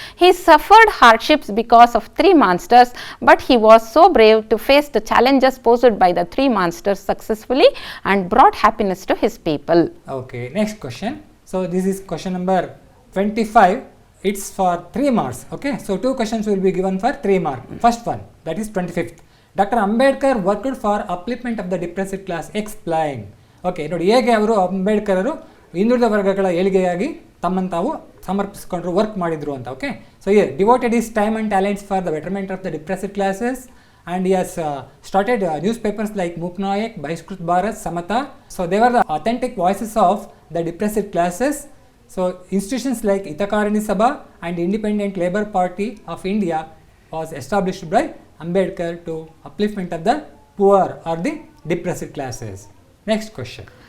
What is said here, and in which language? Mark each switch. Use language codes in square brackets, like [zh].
[en] He suffered hardships because of 3 monsters, but he was so brave to face the challenges posed by the 3 monsters successfully and brought happiness to his people. Okay, next question. So this is question number 25. It's for 3 marks. Okay, so 2 questions will be given for 3 marks. First one, that is 25th. Dr. Ambedkar worked for upliftment of the depressed class. Explain. [kn] Okay, ನೋಡಿ ಹೇಗೆ ಅವರು ಅಂಬೇಡ್ಕರರು ಹಿಂದುಳಿದ ವರ್ಗಗಳ ಏಳಿಗೆಯಾಗಿ ತಮ್ಮನ್ನು ತಾವು ಸಮರ್ಪಿಸಿಕೊಂಡ್ರು, work ಮಾಡಿದ್ರು ಅಂತ. [en] Okay, so here devoted is time and talents for the betterment of the depressed classes and he has started newspapers like Mook Nayak, Bahishkrit Bharat, Samata. So they were the authentic voices of the depressed classes. So institutions like Itakarani Sabha and Independent Labour Party of India was established by Ambedkar to upliftment of the poor or the depressed classes. Next question.